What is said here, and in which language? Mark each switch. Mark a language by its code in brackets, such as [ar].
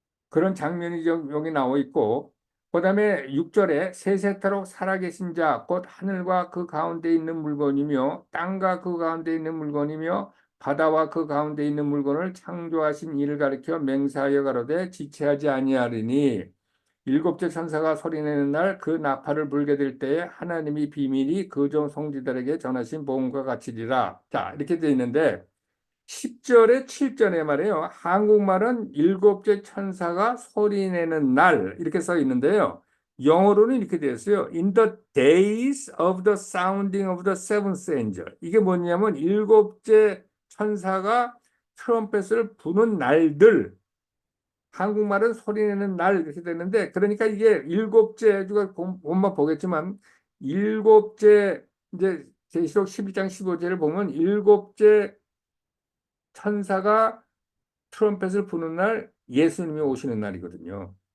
[ko] 그런 장면이 여기 나와 있고, 그 다음에 6절에 세세토록 살아계신 자, 곧 하늘과 그 가운데 있는 물건이며, 땅과 그 가운데 있는 물건이며, 바다와 그 가운데 있는 물건을 창조하신 이를 가리켜 맹세하여 가로되 지체하지 아니하리니, 일곱째 천사가 소리내는 날 그 나팔을 불게 될 때에 하나님이 비밀이 그 종 성지들에게 전하신 복음과 같이리라. 자, 이렇게 되어 있는데, 10절에 7절에 말이에요. 한국말은 일곱째 천사가 소리내는 날 이렇게 써 있는데요. 영어로는 이렇게 되어 있어요. [en] In the days of the sounding of the seventh angel. [ko] 이게 뭐냐면 일곱째 천사가 트럼펫을 부는 날들. 한국말은 소리내는 날 이렇게 되는데 그러니까 이게 일곱째 주가 본만 보겠지만 일곱째 이제 계시록 12장 15절을 보면 일곱째 천사가 트럼펫을 부는 날 예수님이 오시는 날이거든요.